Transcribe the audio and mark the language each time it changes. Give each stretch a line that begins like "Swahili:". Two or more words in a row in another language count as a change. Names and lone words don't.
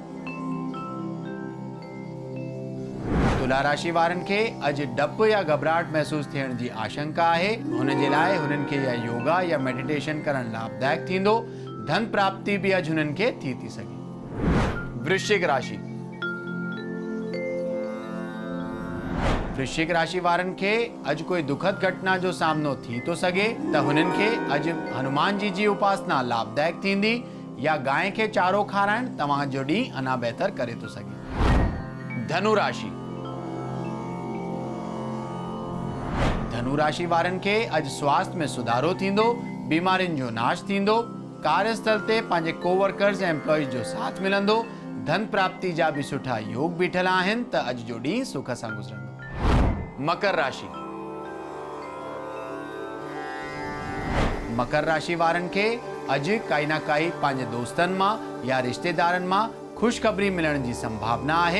Sindhi: तुला राशि वारनि खे अॼु डप या घबराहट महसूस थियण जी आशंका आहे। हुन जे लाइ हुननि खे या योगा या मेडिटेशन करणु लाभदायक थींदो। धन प्राप्ति भी अॼु हुननि खे थी सघे। वृश्चिक राशि। वृश्चिक राशि वारनि खे अॼु कोई दुखद घटना जो सामनो थी तो सघे त हुननि खे अॼु हनुमान जी उपासना लाभदायक थींदी या गाय खे चारो खाराइण तव्हांजो ॾींहुं अञा बहितर करे तो सघे। धनु राशि। धनु राशि वारनि खे अॼु स्वास्थ्य में सुधारो थींदो। बीमारियुनि जो नाश थींदो। कार्यस्थल ते पंहिंजे कोवर्कर्स ऐं एम्प्लॉइज़ जो साथ मिलंदो। धन प्राप्ति जा भी सुठा योग बीठल आहिनि त अॼु जो ॾींहुं सुख सां गुज़रंदो। मकर राशि। मकर राशि वारनि खे अॼु काई न काई पंहिंजे दोस्तनि मां या रिश्तेदारनि मां ख़ुशख़बरी मिलण जी संभावना आहे।